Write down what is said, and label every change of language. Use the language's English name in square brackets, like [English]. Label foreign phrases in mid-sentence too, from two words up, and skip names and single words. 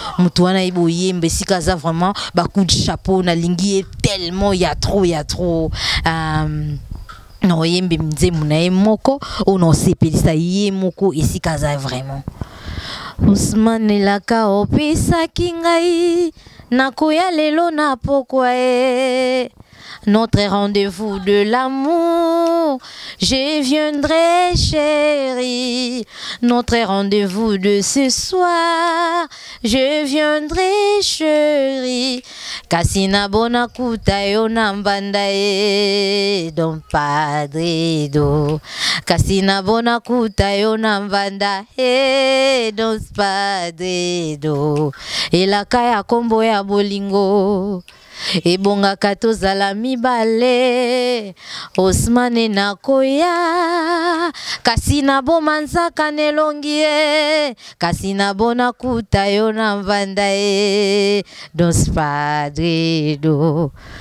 [Lingala] Mutu wana ayeba oyemba, esika aza vraiment, ba [French] coup de chapeau, [Lingala] nalingi ye tellement, ya trop, ya trop. Euh, na oyembe nzembo na ye moko, o na osepelisa ye moko, esika aza vraiment. Ousmane Laka opesaki ngai, nakoya lelo na pokwa e. [French] Notre rendez-vous de l'amour, je viendrai chérie. Notre rendez-vous de ce soir, je viendrai chérie. [Lingala] Kasi na bona kuta yo na mbanda e, Don Padre Do. Kasi na bona kuta yo na mbanda e, Don Padre Do. Elaka ya kombo ya bolingo. Ebongaka tozala mibale, Ousmane nakoya, kasi na boma nzaka nelongi ye, kasi na bona kuta yo na mvanda ye, Don Padre Do.